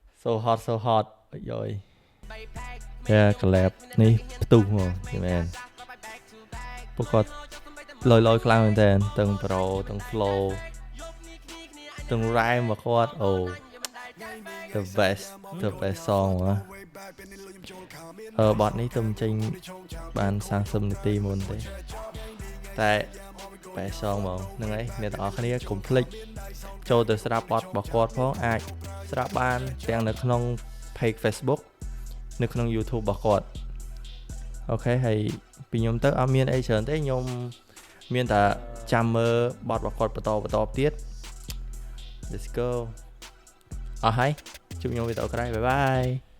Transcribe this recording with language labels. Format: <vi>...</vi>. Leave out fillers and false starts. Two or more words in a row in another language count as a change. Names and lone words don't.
<en>so hot</en> <km>យោយតែ collab នេះផ្ទុះហ្មងមែនពួកគាត់លយខ្លាំងមែនតើទាំង pro ទាំង flow ទាំង rhyme របស់គាត់អូ</km> <en>the best song</en> <km>បទនេះទៅចេញបាន30នាទីមុនទេតែ</km> <en>best song</en> <km>ហ្មងហ្នឹងហើយ អ្នកទាំងអស់គ្នាកុំភ្លេចចូលទៅស្ដាប់បទរបស់គាត់ផងអាចស្ដាប់បានទាំងនៅក្នុង page Facebook នៅក្នុង YouTube របស់គាត់អូខេហើយពីខ្ញុំទៅអត់មានអីច្រើនទេខ្ញុំមានតែចាំមើលបទរបស់គាត់បន្តទៀត</km> <en>Let's go</en> <km>អស់ហើយជួបខ្ញុំវីដេអូក្រោយ</km> <en>Bye bye</en>